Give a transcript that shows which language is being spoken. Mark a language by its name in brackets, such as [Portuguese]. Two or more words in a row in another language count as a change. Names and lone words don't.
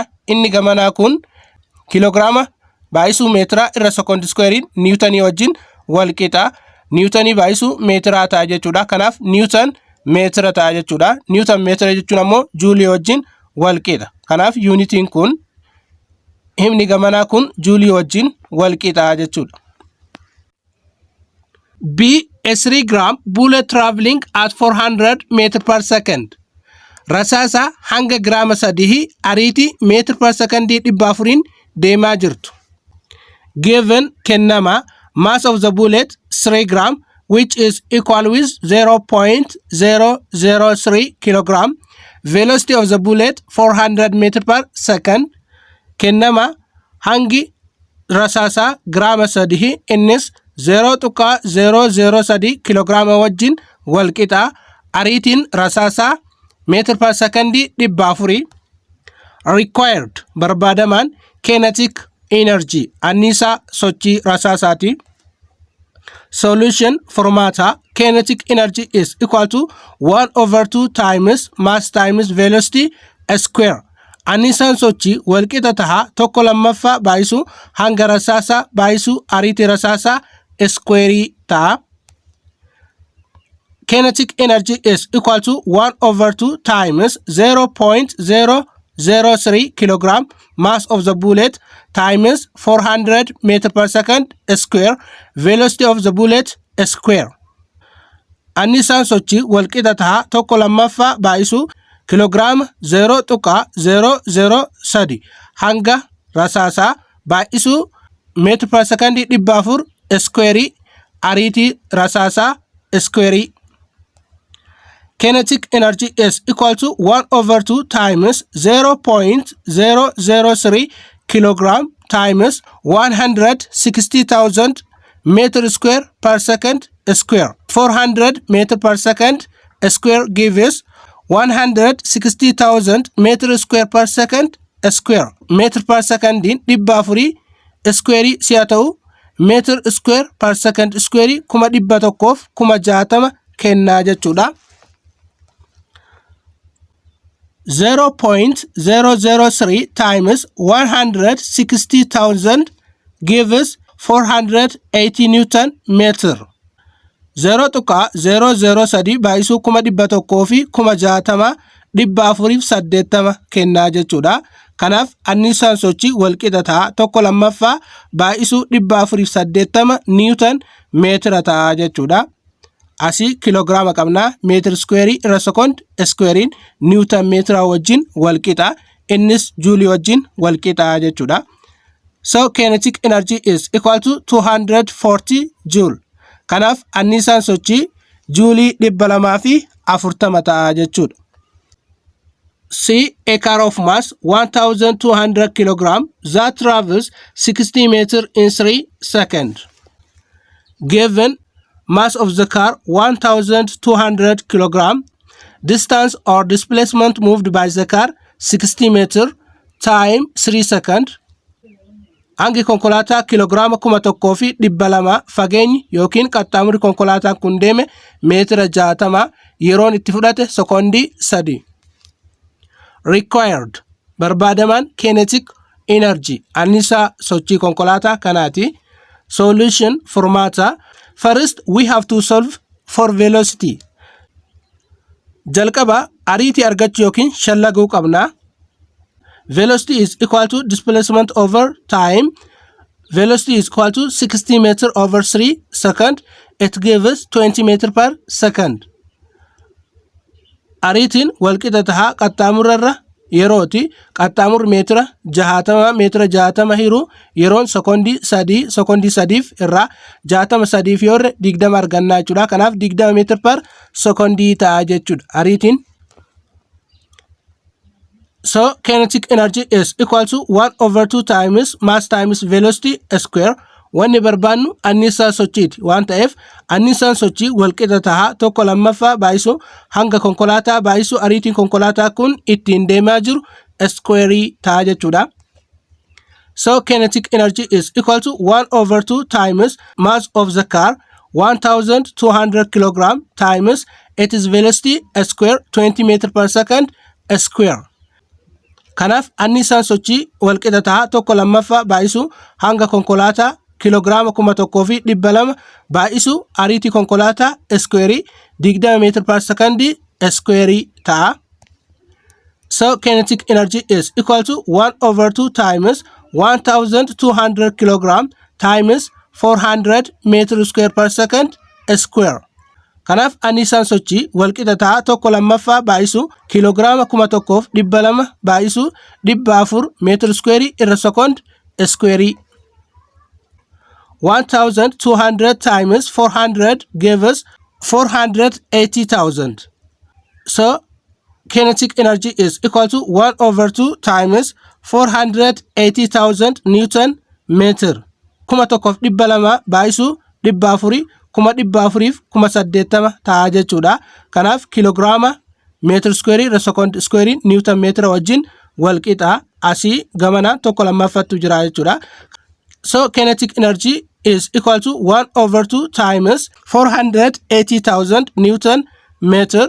[Oromo] Inni gamanaa kun kilograama baay'isuu meetira irra [English] second square [Oromo] Newtonii wajjin walqixa. Newtonii baay'isuu meetira ta'a jechuudha. Kanaaf Newton meetira ta'a jechuudha. Newton meetira jechuun ammoo juulii wajjin walqixa. Kanaaf unitiin kun himni gamanaa kun juulii wajjin walqixa jechuudha. [English] B. A 3 gram bullet traveling at 400 meter per second. [Oromo] Rasaasa hanga giraama 3 ariitii meetira per secondii 400 deemaa jirtu. [English] Given kennama mass of the bullet 3 gram which is equal with 0.003 kilogram. Velocity of the bullet 400 meter per second. [Oromo] Kennama hangi rasaasa giraama 3 innis 0.003 kilograama wajjin walqixa. Ariitiin rasaasa meetira per secondii 400. Required barbaadamaan [English] kinetic energy [Oromo] annisaa sochii rasaasaati. [English] Solution formata kinetic energy is equal to 1/2 times mass times velocity square. [Oromo] Annisaan sochii walqixa taha tokko lammaffaa baay'isuu hanga rasaasa baay'isuu ariitii rasaasa square ta'a. [English] Kinetic energy is equal to 1/2 times 0.003 kilogram mass of the bullet times 400 meter per second square velocity of the bullet square. [Oromo] Annisaan sochii walqixa taha tokko lammaffaa baay'isuu kilograama 0.003 hanga rasaasa baay'isuu meetira per secondii 400 square ariitii rasaasa square. [English] Kinetic energy is equal to 1/2 times 0.003 kilogram times 160,000 meter square per second square. 400 meter per second square gives 160,000 meter square per second square. Meter per secondin 400 square [Oromo] si'a ta'u [English] meter square per second square 160,000 [Oromo] kennaa jechuudha. [English] 0.003 times 160,000 gives 480 Newton meter. [Oromo] 0.003 baay'isuu 160,000 480 kennaa jechuudha. Kanaaf annisaan sochii walqixa ta'a tokko lammaffaa baay'isuu 480 Newton meetira ta'a jechuudha. Asii kilograama qabna meetira square irra [English] second squarein [Oromo] Newton meetira wajjin walqixa. Innis juulii wajjin walqixa jechuudha. [English] So kinetic energy is equal to 240 joule. [Oromo] Kanaaf annisaan sochii juulii 240 ta'a jechuudha. [English] C. A car of mass 1,200 kilogram that travels 60 meter in 3 seconds. Given mass of the car 1,200 kilogram, distance or displacement moved by the car 60 meter, time 3 seconds. [Oromo] Hangi konkolaataa kilograama 1,200 fageenyi yookiin qaxxaamurri konkolaataan kun deeme meetira 60 yeroon itti fudhate sekondii 3. Required barbaadamaan [English] kinetic energy [Oromo] annisaa sochii konkolaataa kanaati. [English] Solution formata. First we have to solve for velocity. [Oromo] Jalqaba ariitii argachuu yookiin shallaguu qabna. [English] velocity is equal to displacement over time. Velocity is equal to 60 meter over 3 second. It gives 20 meter per second. [Oromo] Ariitiin walqixa tahaa qaxxaamurarra yerooti. Qaxxaamurri meetira 60 hiruu yeroon sekondii 3 irraa 63 yoorre 20 argannaa jechuudha. Kanaaf 20 meetir per sekondii ta'a jechuudha ariitiin. [English] So kinetic energy is equal to 1 over 2 times mass times velocity square. [Oromo] Wanni barbaannu annisaa sochiiti waan ta'eef annisaan sochii walqixa tahaa tokko lammaffaa baayisu hanga konkolaataa baayisu ariitiin konkolaataa kun ittiin deemaa jiru square ta'a jechuudha. [English] So kinetic energy is equal to 1 over 2 times mass of the car 1200 kilogram times its velocity square 20 meter per second square. [Oromo] Kanaaf annisaan sochii walqixa tahaa tokko lammaffaa baayisu hanga konkolaataa kilograama 1,200 baayisu ariitii konkolaataa square [English] 20 meter per second square [Oromo] ta'a. [English] So kinetic energy is equal to 1 over 2 times 1200 kilogram times 400 meter square per second square. [Oromo] Kanaaf annisaan sochii walqixa tahaa tokko lammaffaa baayisu kilograama 1,200 baayisu 400 [English] meter square [Oromo] irra [English] second square. 1200 times 400 gives 480,000. So kinetic energy is equal to 1 over 2 times 480,000 Newton meter. [Oromo] 1,200 baayisu 400 480 ta'a jechuudha. Kanaaf kilograama meetir square irra [English] second square [Oromo] Newton meetira wajjin walqixa asii gamana tokko lammaffattu jira jechuudha. [English] So kinetic energy is equal to 1 over 2 times 480,000 Newton meter.